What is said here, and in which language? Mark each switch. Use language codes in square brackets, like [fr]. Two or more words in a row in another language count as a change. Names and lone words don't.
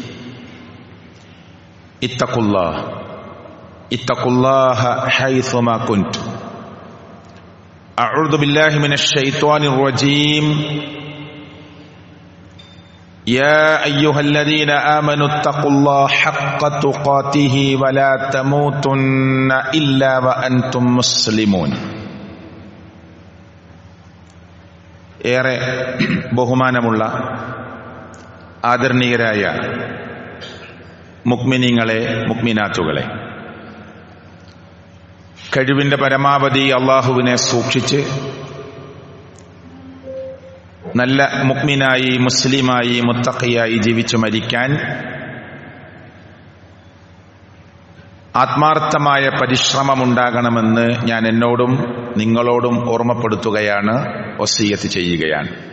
[ar] اتقوا الله حيثما كنت أعوذ بالله من الشيطان الرجيم يا أيها الذين آمنوا اتقوا الله حق تقاته ولا تموتن إلا وأنتم مسلمون. [ml] ഏറെ ബഹുമാനമുള്ള ആദരണീയരായ മുഅ്മിനീങ്ങളെ മുഅ്മിനാത്തുകളെ, കഴിവിന്റെ പരമാവധി അള്ളാഹുവിനെ സൂക്ഷിച്ച് നല്ല മുഅ്മിനായി മുസ്ലിമായി മുത്തഖിയായി ജീവിച്ചു മരിക്കാൻ ആത്മാർത്ഥമായ പരിശ്രമമുണ്ടാകണമെന്ന് ഞാൻ എന്നോടും നിങ്ങളോടും ഓർമ്മപ്പെടുത്തുകയാണ്, വസിയ്യത്ത് ചെയ്യുകയാണ്.